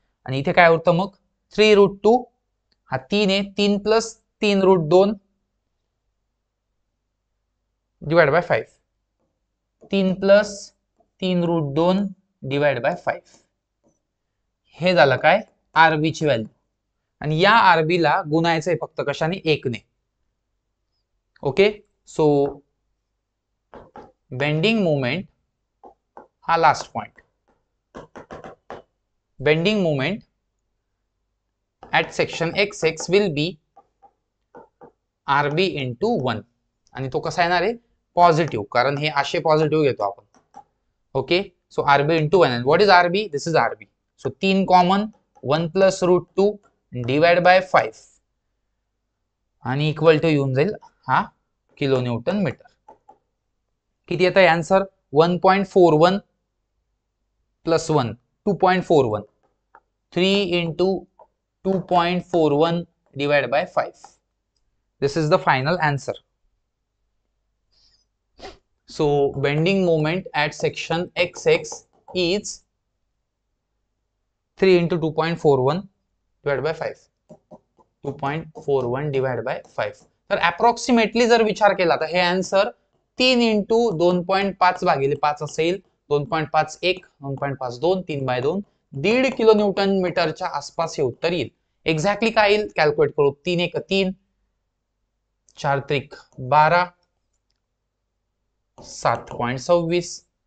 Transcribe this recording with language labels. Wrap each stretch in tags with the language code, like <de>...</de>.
<mr>आणि इथे काय होतं मग? 3√2, हा 3 आहे, 3 plus 3√2 divide by 5, 3 plus 3√2 divide by 5. हे झालं काय? आरबी ची व्हॅल्यू. आणि या आरबी ला गुणायचंय फक्त कशाने? 1 ने.</mr> <en>Okay, so bending moment, हा last point, bending moment at section XX will be RB into 1.</en> <mr>आणि तो कसा येणार आहे? पॉझिटिव्ह, कारण हे असे पॉझिटिव्ह घेतो आपण. Okay,</mr> <en>So RB into 1. And what is RB? This is RB. So 3 common, 1 plus √2 divide by 5</en> <mr>आणि</mr> <en>equal to</en> <mr>येऊन जाईल हा</mr> <en>Kilo newton metre.</en> <mr>किती येतं answer? 1.41 plus 1, 2.41.</mr> <en>3 into 2.41 divided by 5. This is the final answer. So bending moment at section XX is 3 into 2.41 divided by 5. 2.41 divided by 5.</en> <mr>तर approximately जर विचार केला तर हे आन्सर 3 इंटू 2.5 भागिले 5 असेल. 2.51, 2.52, 3/2, 1.5 किलो न्यूटन मीटरच्या आसपास हे उत्तर येईल. एक्झॅक्टली काय येईल कॅल्क्युलेट करू. 3 1 3, 4 त्रिक 12, 7.26.</mr>